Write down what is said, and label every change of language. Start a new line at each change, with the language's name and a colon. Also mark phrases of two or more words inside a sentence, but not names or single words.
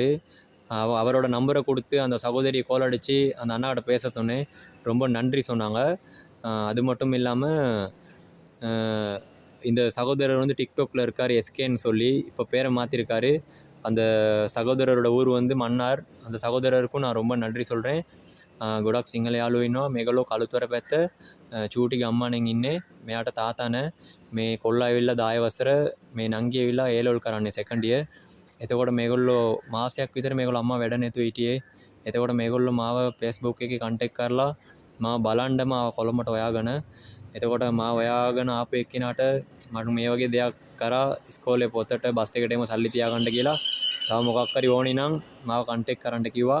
Tamil: அவரோட நம்பரை கொடுத்து அந்த சகோதரியை கோல் அடித்து அந்த அண்ணாவோட பேச சொன்னேன். ரொம்ப நன்றி சொன்னாங்க. அது மட்டும் இல்லாமல் இந்த சகோதரர் வந்து டிக்டாக்ல இருக்கார், எஸ்கேன்னு சொல்லி. இப்போ பேரை மாற்றிருக்காரு. அந்த சகோதரரோட ஊர் வந்து மன்னார். அந்த சகோதரருக்கும் நான் ரொம்ப நன்றி சொல்கிறேன்.
Sinhala: ගොඩක් සිංහල යාළුවෝ ඉන්නවා. මේගොල්ලෝ කළුතර පැත්ත චූටි ගම්මානෙන් ඉන්නේ. මෙයාට තාත්තා නැහැ. මේ කොල්ලා ඇවිල්ලා 10 වසර, මේ නංගි ඇවිල්ලා A-level කරන්නේ
English: second year.
Sinhala: එතකොට මේගොල්ලෝ මාසයක් විතර මේගොල්ලෝ අම්මා වැඩ නැතුව හිටියේ. එතකොට මේගොල්ලෝ මාව Facebook එකේ කන්ටැක්ට් කරලා මාව බලන්න මාව කොළඹට හොයාගෙන, එතකොට මාව හොයාගෙන ආපු එක්කිනාට මට මේ වගේ දෙයක් කරා, ඉස්කෝලේ පොතට බස් එකට එම සල්ලි තියාගන්න කියලා, තව මොකක් හරි ඕනි නම් මාව කන්ටැක්ට් කරන්න කිව්වා.